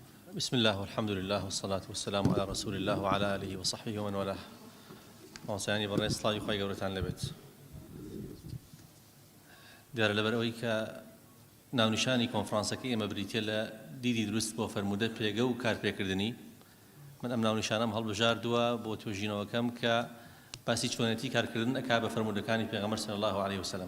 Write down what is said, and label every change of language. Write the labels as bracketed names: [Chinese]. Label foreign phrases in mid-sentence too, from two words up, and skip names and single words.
[Arabic] بسم الله والحمد لله والصلاة والسلام على رسول الله وعلى آله وصحبه ومن والاه. [Central Kurdish] موسیانی بەڕێز سڵاوی خۆی گەورەتان لەبێت. دیارە لەبەر ئەوەی کە ناونیشانی کۆنفرانسەکەی ئێمە بریتیە لە دیدی دروست بۆ فەرموودە پێگە و کارپێکردنی، من ئەم ناونیشانەم هەڵبژاردووە بۆ توێژینەوەکەم کە باسی چۆنێتی کارکردن ئەکا بە فەرموودەکانی پێغەمبەر [Arabic] صلی الله عليه وسلم.